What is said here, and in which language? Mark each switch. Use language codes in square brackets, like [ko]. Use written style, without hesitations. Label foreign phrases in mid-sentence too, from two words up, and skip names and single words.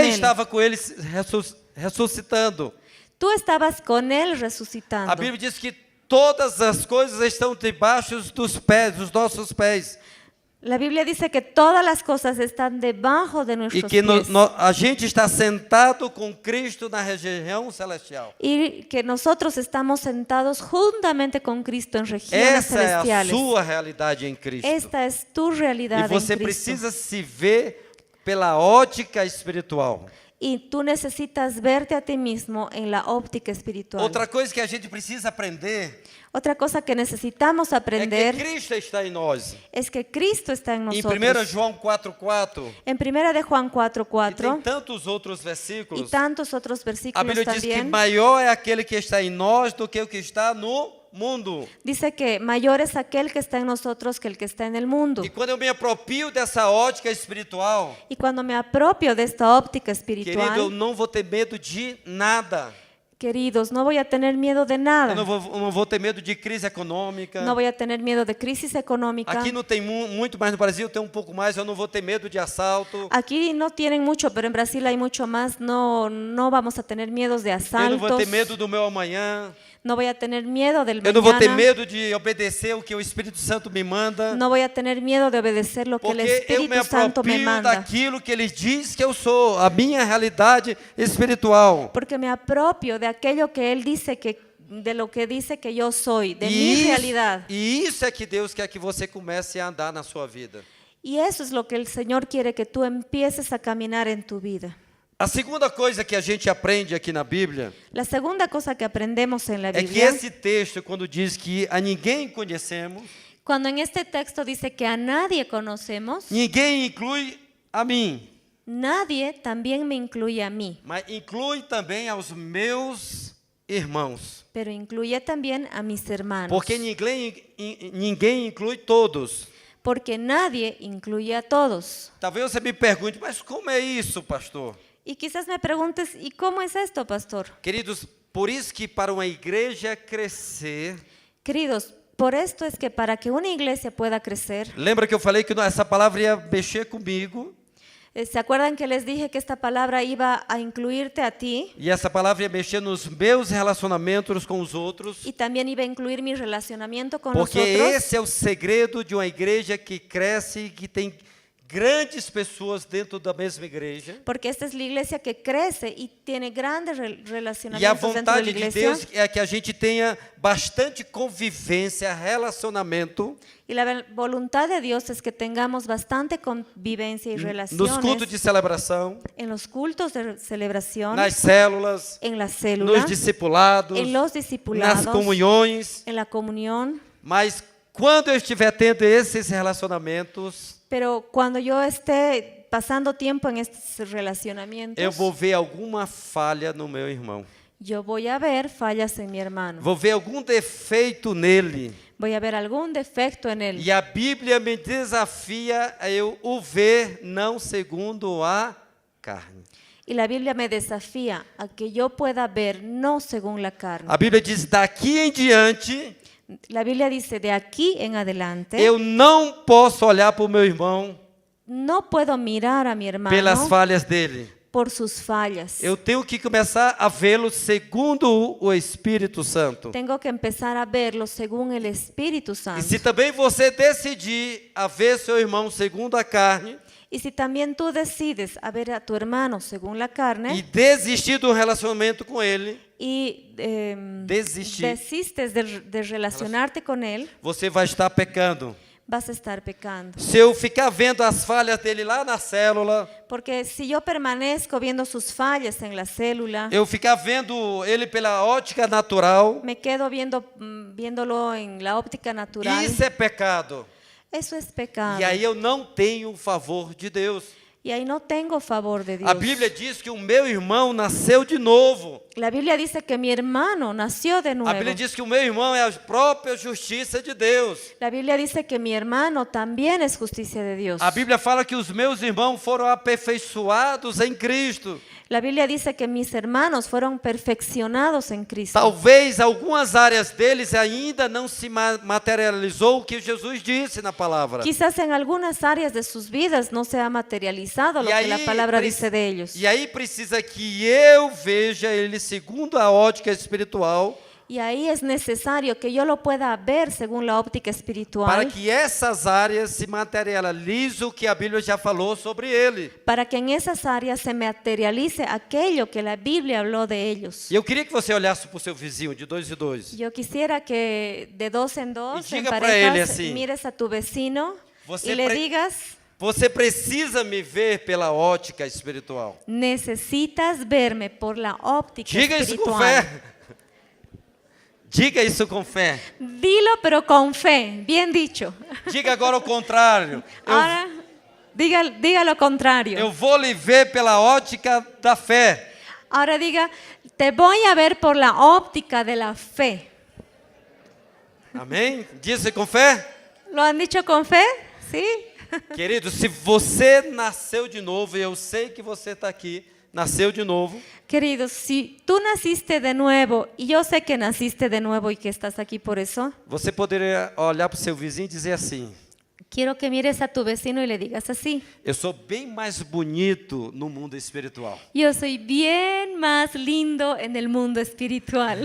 [es] él. [pt] estava com ele ressuscitando. [es] Tú estabas con él resucitando. [pt] A Bíblia diz que todas as coisas estão debaixo dos pés, dos nossos pés. [es] La Biblia dice que todas las cosas están debajo de [pt] E [es] nuestros [pt] que [es] pies. [pt] a gente está sentado com Cristo na região celestial. [es] Y que nosotros estamos sentados juntamente con Cristo en regiones [pt] Essa é a [es] celestiales. [pt] sua realidade em Cristo. [es] Esta es tu realidad [pt] E você [es] en Cristo. [pt] precisa se ver pela ótica espiritual. [es] Y tú necesitas verte a ti mismo en la óptica espiritual. [pt] Outra coisa que a gente precisa aprender [es] Otra cosa que necesitamos [pt] é [es] aprender [pt] que Cristo está em nós. [es] es que Cristo está en [pt] Em [es] nosotros. [pt] 1 João 4,4 [es] En 1 de Juan [pt] e tem [es] 4:4 [pt] tantos outros [es] y [pt] versículos. [es] tantos otros [pt] A [es] versículos [pt] Bíblia diz que [es] también, [pt] maior é aquele que está em nós do que o que está no mundo. [es] dice que mayor es aquel que está en nosotros que el que está en el mundo. [pt] E quando eu me apropio dessa ótica espiritual, [es] Y cuando me apropio de esta óptica [pt] querido, eu [es] espiritual, [pt] não vou ter medo de nada. [es] queridos, no voy a tener miedo de nada. [pt] Eu não vou ter medo de crise econômica. [es] No voy a tener miedo de crisis económica. [pt] Aqui não tem muito, mas no Brasil tem um pouco mais. Eu não vou ter medo de assalto. [es] Aquí no tienen mucho, pero en Brasil hay mucho más. No vamos a tener miedos de [pt] Eu não vou [es] asaltos. [pt] ter medo do meu amanhã. [es] No voy a tener miedo del [pt] Eu não vou ter [es] mañana. [pt] medo de obedecer o que o Espírito Santo me manda. [es] No voy a tener miedo de obedecer lo que el [pt] Porque eu me [es] Espíritu Santo me [pt] apropio [es] manda. [pt] daquilo que Ele diz que eu sou, a minha realidade espiritual. [es] Porque me apropio de aquello que Él dice de lo que dice que yo soy, de mi realidad. [pt] E isso é que Deus quer que você comece a andar na sua vida. [es] Y eso es lo que el Señor quiere que tú empieces a caminar en tu vida. [pt] A segunda coisa que a gente aprende aqui na Bíblia [es] La segunda cosa que aprendemos en la [pt] é que [es] Biblia, [pt] esse texto, quando diz que a ninguém conhecemos, [es] cuando en este texto dice que a nadie conocemos, [pt] ninguém inclui a mim, [es] nadie también me incluye a mí, [pt] mas inclui também aos meus irmãos. [es] pero incluye también a mis hermanos. [pt] Porque ninguém inclui todos. [es] Porque nadie incluye a todos. [pt] Talvez você me pergunte, mas como é isso, pastor? [es] Y quizás me preguntes, ¿y cómo es esto, pastor? [pt] Queridos, por isso que para uma igreja crescer, [es] Queridos, por esto es que para que una iglesia pueda crecer, [pt] lembra que eu falei que essa palavra ia mexer comigo? [es] ¿se acuerdan que les dije que esta palabra iba a incluirte a ti? [pt] E essa palavra ia mexer nos meus relacionamentos com os outros, [es] Y también iba a incluir mi relacionamiento con [pt] porque [es] los otros. [pt] esse é o segredo de uma igreja que cresce e que tem grandes pessoas dentro da mesma igreja. [es] Porque esta es la iglesia que crece y tiene grandes [pt] E a [es] relacionamientos dentro de la [pt] vontade de [es] iglesia. [pt] Deus é que a gente tenha bastante convivência, relacionamento [es] Y la voluntad de Dios es que tengamos bastante convivencia y [pt] nos [es] relaciones [pt] cultos de celebração, [es] en los cultos de celebración, [pt] nas células, [es] en la [pt] nos [es] célula, [pt] discipulados, [es] en los discipulados, [pt] nas comunhões. [es] en la comunión. [pt] Mas quando eu estiver tendo esses relacionamentos, [es] Pero cuando yo esté pasando tiempo en estos relacionamientos, [pt] eu vou ver alguma falha no meu irmão. [es] yo voy a ver fallas en mi hermano. [pt] Vou ver algum defeito nele. [es] Voy a ver algún defecto en él. [pt] E a Bíblia me desafia a eu o ver não segundo a carne. [es] Y la Biblia me desafía a que yo pueda ver no según la carne. [pt] A Bíblia diz: daqui em diante, [es] La Biblia dice, de aquí en adelante, [pt] eu não posso olhar para o meu irmão [es] no puedo mirar a mi hermano [pt] pelas falhas dele. [es] por sus fallas. [pt] Eu tenho que começar a vê-lo segundo o Espírito Santo. [es] Tengo que empezar a verlo según el Espíritu [pt] E [es] Santo. [pt] se também você decidir a ver seu irmão segundo a carne [es] Y si también tú decides a ver a tu hermano según la [pt] e [es] carne [pt] desistir do relacionamento com ele, [es] y desistir, desistes de relacionarte con él, [pt] você vai estar pecando. [es] vas a estar pecando. [pt] Se eu ficar vendo as falhas dele lá na célula, [es] Porque si yo permanezco viendo sus fallas en la célula, [pt] eu ficar vendo ele pela ótica natural, [es] me quedo viéndolo en la óptica natural, [pt] isso é pecado. [es] eso es pecado. [pt] E aí eu não tenho o favor de Deus. [es] Y ahí no tengo favor de Dios. [pt] A Bíblia diz que o meu irmão nasceu de novo. [es] La Biblia dice que mi hermano nació de [pt] A [es] nuevo. [pt] Bíblia diz que o meu irmão é a própria justiça de Deus. [es] La Biblia dice que mi hermano también es justicia de Dios. [pt] A Bíblia fala que os meus irmãos foram aperfeiçoados em Cristo. [es] La Biblia dice que mis hermanos fueron perfeccionados en Cristo. [pt] Talvez algumas áreas deles ainda não se materializou o que Jesus disse na palavra. [es] Quizás en algunas áreas de sus vidas no se ha materializado lo que la palabra dice de ellos. [pt] E aí precisa que eu veja ele segundo a ótica espiritual, [es] Y ahí es necesario que yo lo pueda ver según la óptica [pt] para [es] espiritual, [pt] que essas áreas se materializem o que a Bíblia já falou sobre ele. [es] para que en esas áreas se materialice aquello que la Biblia habló de ellos. [pt] E eu queria que você olhasse para o seu vizinho de 2 em 2. [es] Yo quisiera que de dos en dos, Y en [pt] diga para él [es] parejas, así, mires a tu vecino [pt] você [es] y le [pt] pre- [es] digas, [pt] Você precisa me ver pela ótica espiritual. [es] necesitas verme por la óptica [pt] Diga isso com [es] espiritual. [pt] fé. Diga isso com fé. [es] Dilo pero con fe, bien dicho. [pt] Diga agora o contrário. [es] Ahora, diga lo contrario. [pt] Eu vou lhe ver pela ótica da fé. [es] Ahora diga, te voy a ver por la óptica de la fe. [pt] Amém? Diz com fé. [es] ¿Lo han dicho con fe? ¿Sí? [pt] Querido, se você nasceu de novo, e eu sei que você está aqui, nasceu de novo, [es] Queridos, si tú naciste de nuevo, y yo sé que naciste de nuevo y que estás aquí por eso, [pt] você poderia olhar para o seu vizinho e dizer assim: [es] quiero que mires a tu vecino y le digas así, [pt] eu sou bem mais bonito no mundo espiritual. [es] yo soy bien más lindo en el mundo espiritual.